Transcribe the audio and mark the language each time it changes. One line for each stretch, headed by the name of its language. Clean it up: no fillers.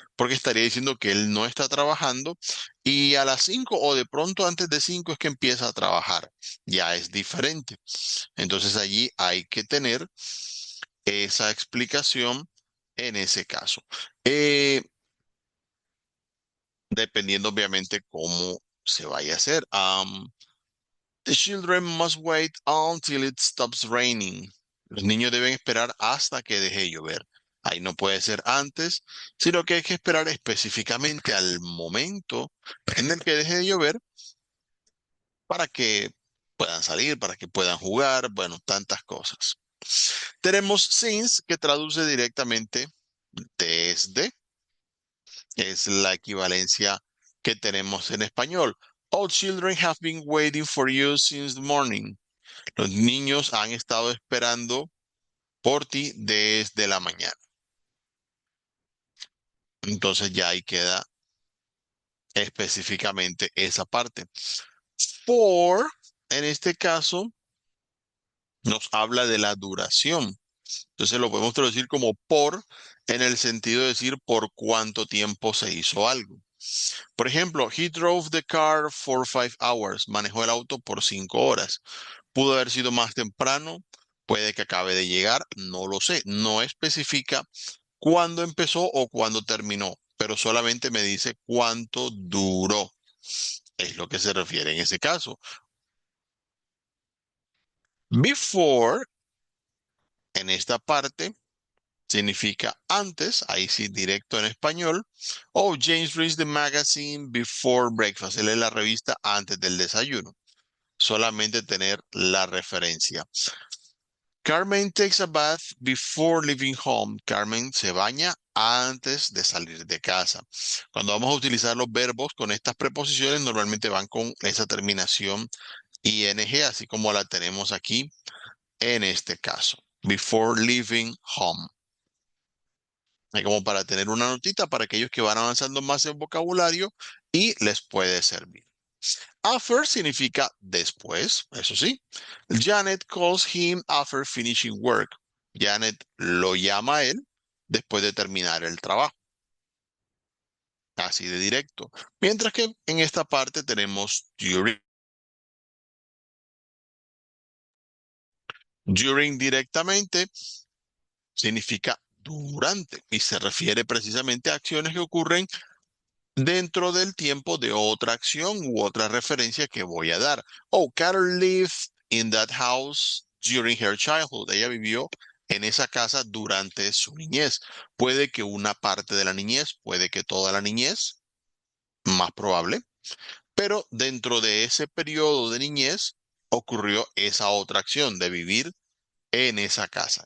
Spanish: porque estaría diciendo que él no está trabajando y a las 5 o de pronto antes de 5 es que empieza a trabajar. Ya es diferente. Entonces allí hay que tener esa explicación en ese caso. Eh, Dependiendo obviamente cómo se vaya a hacer.
English: The children must wait until it stops raining.
Spanish: Los niños deben esperar hasta que deje de llover. Ahí no puede ser antes, sino que hay que esperar específicamente al momento en el que deje de llover para que puedan salir, para que puedan jugar, bueno, tantas cosas. Tenemos since, que traduce directamente desde, es la equivalencia que tenemos en español.
English: All children have been waiting for you since the morning.
Spanish: Los niños han estado esperando por ti desde la mañana. Entonces ya ahí queda específicamente esa parte. For, en este caso, nos habla de la duración. Entonces lo podemos traducir como por, en el sentido de decir por cuánto tiempo se hizo algo. Por ejemplo,
English: he drove the car for 5 hours.
Spanish: Manejó el auto por 5 horas. Pudo haber sido más temprano. Puede que acabe de llegar. No lo sé. No especifica cuándo empezó o cuándo terminó, pero solamente me dice cuánto duró. Es lo que se refiere en ese caso. Before, en esta parte, significa antes, ahí sí, directo en español.
English: Oh, James reads the magazine before breakfast.
Spanish: Él lee la revista antes del desayuno. Solamente tener la referencia.
English: Carmen takes a bath before leaving home.
Spanish: Carmen se baña antes de salir de casa. Cuando vamos a utilizar los verbos con estas preposiciones, normalmente van con esa terminación ing, así como la tenemos aquí en este caso.
English: Before leaving home.
Spanish: Es como para tener una notita para aquellos que van avanzando más en vocabulario y les puede servir. After significa después, eso sí.
English: Janet calls him after finishing work.
Spanish: Janet lo llama a él después de terminar el trabajo. Así de directo. Mientras que en esta parte tenemos during. During directamente significa durante y se refiere precisamente a acciones que ocurren dentro del tiempo de otra acción u otra referencia que voy a dar.
English: Oh, Carol lived in that house during her childhood.
Spanish: Ella vivió en esa casa durante su niñez. Puede que una parte de la niñez, puede que toda la niñez, más probable, pero dentro de ese periodo de niñez ocurrió esa otra acción de vivir en esa casa.